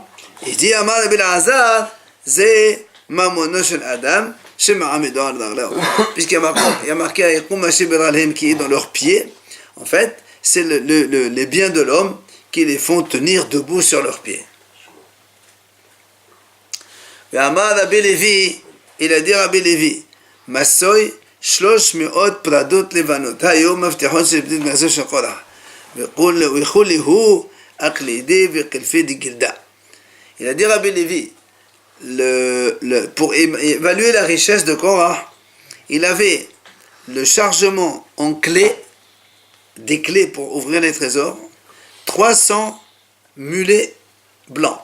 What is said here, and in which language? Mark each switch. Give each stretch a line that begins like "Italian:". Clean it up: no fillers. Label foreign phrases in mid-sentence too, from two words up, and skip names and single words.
French: Il dit,
Hebrew: אמר רבי אלעזר זה ממונו של אדם,
French: puisqu'il y a marqué
Hebrew: היקום אשר ברגליהם
French: qui est dans leurs pieds. En fait, c'est les biens de l'homme qui les font tenir debout sur leurs pieds.
Hebrew: Et אמר רבי לוי,
French: il a dit Rabbi Levi,
Hebrew: משוי שלש מאות פרדות לבנות היו מפתחות של בני גנזו של קרח,
Aramaic: וכל להו אקלידי וקלפי די גלדא.
French: Il a dit Rabbi Levi, pour évaluer la richesse de Korah, il avait le chargement en clés, des clés pour ouvrir les trésors, 300 mulets blancs.